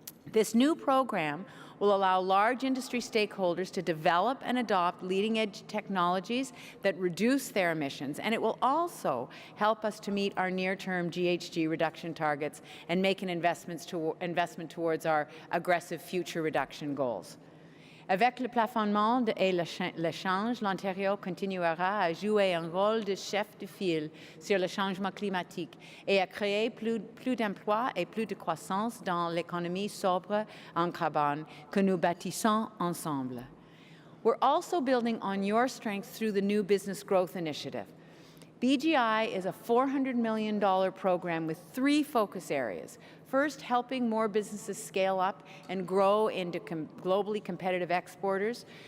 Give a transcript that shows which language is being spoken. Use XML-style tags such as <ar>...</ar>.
<en>This new program will allow large industry stakeholders to develop and adopt leading-edge technologies that reduce their emissions, and it will also help us to meet our near-term GHG reduction targets and make an investment towards our aggressive future reduction goals.</en> <fr>Avec le plafonnement et l'échange, l'Ontario continuera à jouer un rôle de chef de file sur le changement climatique et à créer plus d'emplois et plus de croissance dans l'économie sobre en carbone que nous bâtissons ensemble.</fr> <en>We're also building on your strengths through the new Business Growth Initiative. BGI is a $400 million program with 3 focus areas. First, helping more businesses scale up and grow into globally competitive exporters.</en>